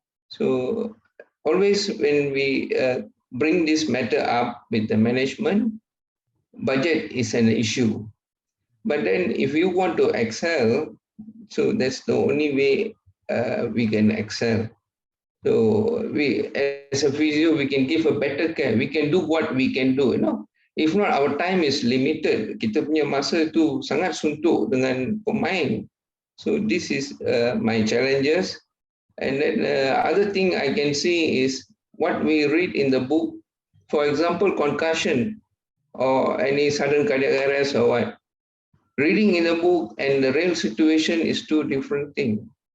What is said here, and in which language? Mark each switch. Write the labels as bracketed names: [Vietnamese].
[English] So always when we bring this matter up with the management, budget is an issue. But then if you want to excel, so that's the only way we can excel. So we, as a physio, we can give a better care. We can do what we can do, If not, our time is limited. [Malay] Kita punya masa tu sangat suntuk dengan pemain. [English] So this is my challenges. And then other thing I can see is what we read in the book. For example, concussion or any sudden cardiac arrest or what. Reading in the book and the real situation is two different things.